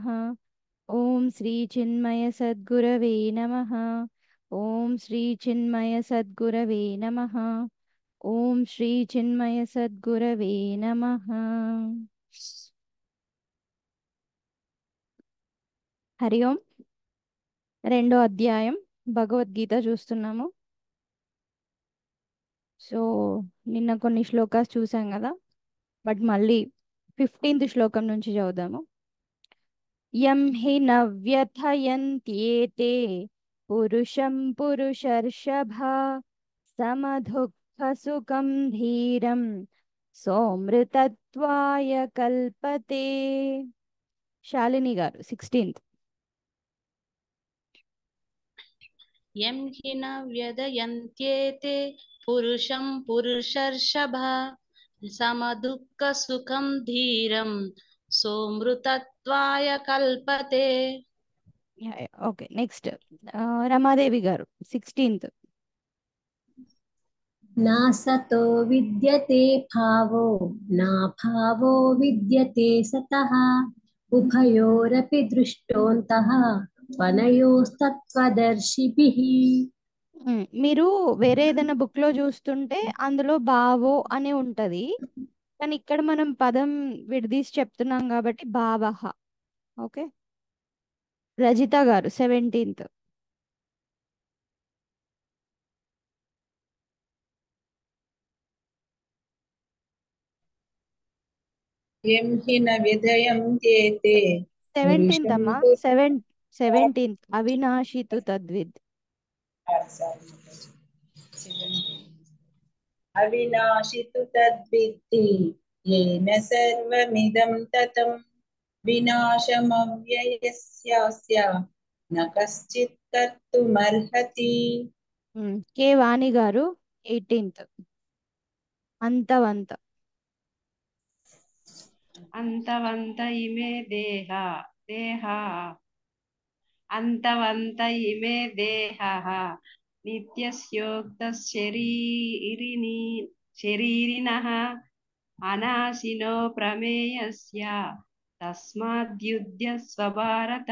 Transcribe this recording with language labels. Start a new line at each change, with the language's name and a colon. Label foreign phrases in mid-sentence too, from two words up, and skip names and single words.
Sanskrit: ओम श्री चिन्मय सद्गुरवे नमः। ओम श्री चिन्मय सद्गुरवे नमः। ओम श्री चिन्मय सद्गुरवे नमः। हरि ओम।
Telugu: రెండో అధ్యాయం భగవద్గీత చూస్తున్నాము. సో నిన్న కొన్ని శ్లోకాస్ చూసాం కదా, బట్ మళ్ళీ 15th శ్లోకం నుంచి చదువుదాము.
Sanskrit: यं हि न व्यथयन्त्येते पुरुषं पुरुषर्षभ समदुःख सुखं धीरं सोमृतत्वाय कल्पते.
Telugu: శాలిని గారు 16th.
Sanskrit: यं हि न व्यदयन्त्येते पुरुषं पुरुषर्षभा समदुःखसुखं धीरं सोमृतत्वाय कल्पते.
Telugu: ఓకే, నెక్స్ట్ రమాదేవి గారు 16th.
Sanskrit: नासतो विद्यते भावो नाभावो विद्यते सतः उभयोरपि दृष्टोऽन्तः वनयोस्तत्त्वदर्शिभिः.
Telugu: మీరు వేరే ఏదైనా బుక్ లో చూస్తుంటే అందులో భావో అని ఉంటది, కానీ ఇక్కడ మనం పదం విడదీసి చెప్తున్నాం కాబట్టి భావహ. ఓకే, రజిత గారు 17th.
Sanskrit: यं हि न विधयन्त्येते 17th पुरुषं
Telugu: అమ్మా, 17th.
Sanskrit: अविनाशि तु तद्विद्. अविनाशि तु तद्विद्धि येन सर्वमिदं ततं विनाशमव्ययस्यास्य न कश्चित् कर्तुमर्हति.
Telugu: కే వాణి గారు 18th.
Sanskrit: అంతవంత. अन्तवन्त इमे देहा अन्तवन्त इमे देहः नित्यस्योक्त शरीरिणः अनाशिनो प्रमेयस्य तस्माद्युध्यस्व भारत.